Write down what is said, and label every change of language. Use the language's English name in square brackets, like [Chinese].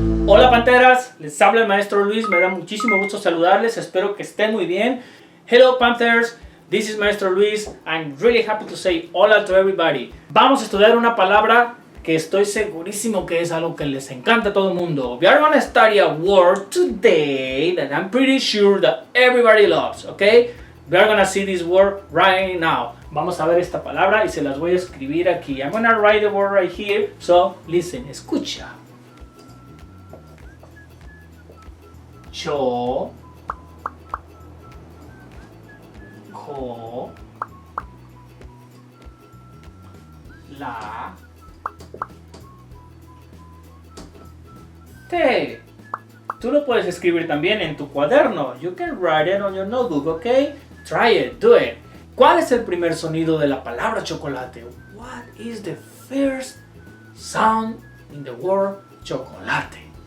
[Spanish] Hola Panteras, les habla el Maestro Luis, me da muchísimo gusto saludarles, espero que estén muy bien. [English] Hello Panthers, this is Maestro Luis, I'm really happy to say hola to everybody. [Spanish] Vamos a estudiar una palabra que estoy segurísimo que es algo que les encanta a todo el mundo. [English] We are going to study a word today that I'm pretty sure that everybody loves, okay? We are going to see this word right now. [Spanish] Vamos a ver esta palabra y se las voy a escribir aquí. [English] I'm going to write the word right here, so listen, escucha. [Spanish] Cho, ko, la, te. Tú lo puedes escribir también en tu cuaderno. [English] You can write it on your notebook, okay? Try it, do it. [Spanish] ¿Cuál es el primer sonido de la palabra chocolate? [English] What is the first sound in the word chocolate?